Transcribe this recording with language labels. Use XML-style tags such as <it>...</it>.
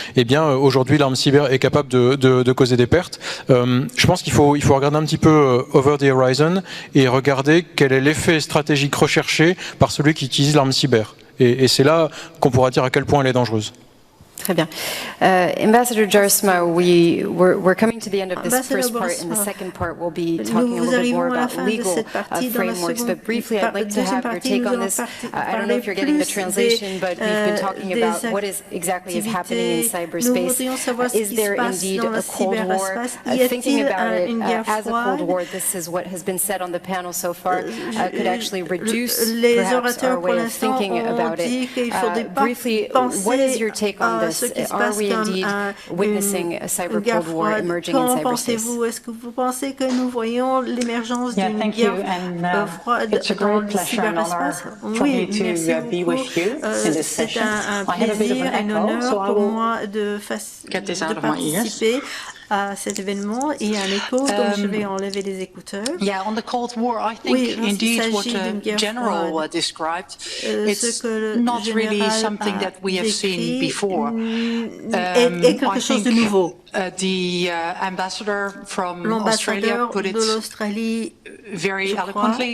<fr>Eh bien, aujourd'hui, l'arme cyber est capable de causer des pertes. Je pense qu'il faut regarder un petit peu</fr> <en>over the horizon</en> <fr>et regarder quel est l'effet stratégique recherché par celui qui utilise l'arme cyber. Et c'est là qu'on pourra dire à quel point elle est dangereuse. Très bien.</fr> <en>Ambassador Jarisma, we're coming to the end of this first part. In the second part, we'll be talking a little bit more about legal frameworks. But briefly, I'd like to have your take on this. I don't know if you're getting the translation, but we've been talking about what exactly is happening in cyberspace. Is there indeed a Cold War? Thinking about it as a Cold War, this is what has been said on the panel so far, could actually reduce perhaps our way of thinking about it. Briefly, what is your take on this? Are we indeed witnessing a cyber Cold War emerging in cyberspace?</en> <fr>Est-ce que vous pensez que nous voyons l'émergence d'une guerre froide dans le cyberespace? Oui, merci beaucoup. C'est un plaisir et un honneur pour moi de participer à cet événement, et un écho, donc je vais enlever les écouteurs.</fr> <en>Yeah, on the Cold War, I think indeed what the general described, it's not really something that we have seen before.</en> <fr>Est quelque chose de nouveau.</fr> <en>The ambassador from Australia put it very eloquently,</en>